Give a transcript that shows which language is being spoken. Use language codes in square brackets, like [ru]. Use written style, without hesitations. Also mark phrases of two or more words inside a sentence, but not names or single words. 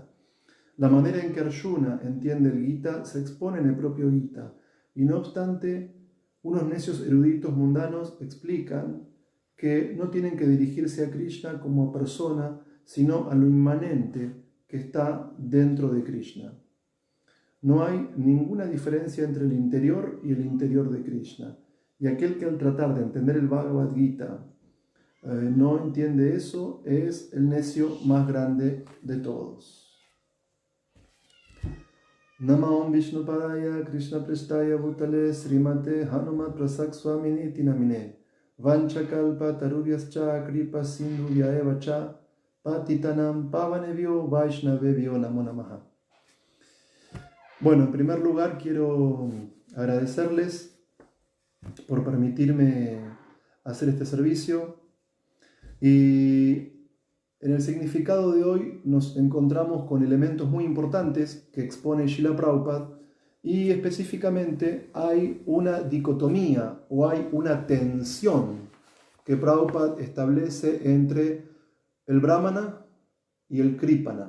[es] La manera en que Arjuna entiende el Gita se expone en el propio Gita, y no obstante, unos necios eruditos mundanos explican que no tienen que dirigirse a Krishna como a persona, sino a lo inmanente que está dentro de Krishna. No hay ninguna diferencia entre el interior y el interior de Krishna. Y aquel que al tratar de entender el Bhagavad Gita no entiende eso, es el necio más grande de todos. [sa] नमो विष्णुपादाय कृष्ण प्रेष्ठाय भूतले श्रीमते हनुमत् प्रसक स्वामिनी तिनामिने वाञ्छाकल्प तरुभ्यश्च कृपा सिन्धु व्यएव च पतितानां पावनेभ्यो वैष्णवेभ्यो नमो नमः. [es] Bueno, en primer lugar quiero agradecerles por permitirme hacer este servicio, y en el significado de hoy nos encontramos con elementos muy importantes que expone Srila Prabhupada, y específicamente hay una dicotomía o hay una tensión que Prabhupada establece entre el Brahmana y el Kripana.